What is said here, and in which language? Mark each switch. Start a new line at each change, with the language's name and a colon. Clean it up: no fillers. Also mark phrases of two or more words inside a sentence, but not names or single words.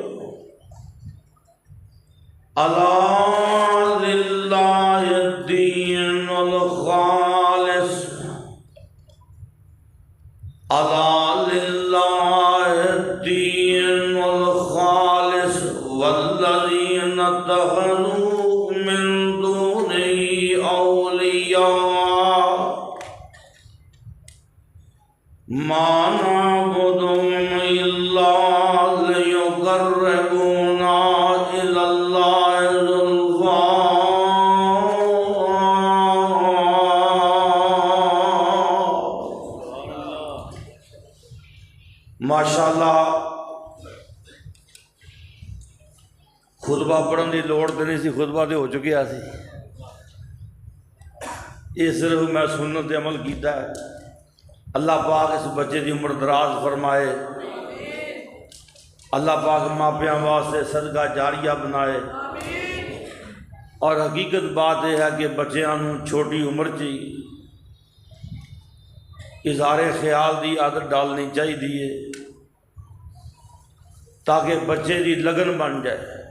Arabic: ألا لله الدين الخالص ألا لله الدين الخالص والذين اتخذوا من دونه أولياء ما نعبدهم إلا ليقربونا إلى الله زلفى ماشاءاللہ.
Punjabi: خطبہ پڑھن دی لوڑ تے نہیں سی، خطبہ تے ہو چکیا سی. یہ صرف میں سنت تے عمل کیتا ہے. اللہ پاک اس بچے دی عمر دراز فرمائے. اللہ پاک ماپیاں واسطے صدقہ جاریہ بنائے. اور حقیقت بات یہ ہے کہ بچیاں نوں چھوٹی عمر چی اظہار خیال دی عادت ڈالنی چاہیے تاکہ بچے دی لگن بن جائے.